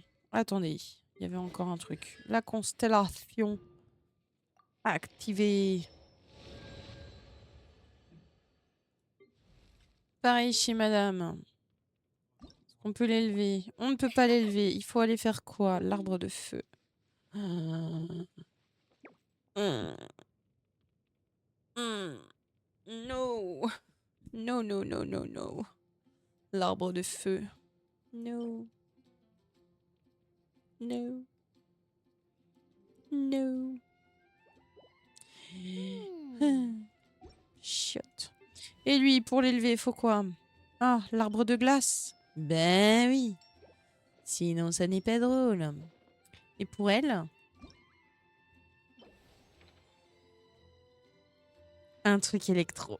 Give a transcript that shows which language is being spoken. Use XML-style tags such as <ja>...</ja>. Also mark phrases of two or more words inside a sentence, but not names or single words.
<fr>Attendez, il y avait encore un truc. La constellation. Activée. Pareil chez madame. On peut l'élever. On ne peut pas l'élever. Il faut aller faire quoi? L'arbre de feu.</fr> <en>No. No, no, no, no, no.</en> <fr>L'arbre de feu.</fr> <en>No. No. No.</en> <fr>Chiotte. Et lui, pour l'élever, il faut quoi? Ah, l'arbre de glace. Ben oui. Sinon, ça n'est pas drôle. Et pour elle? Un truc électro.</fr>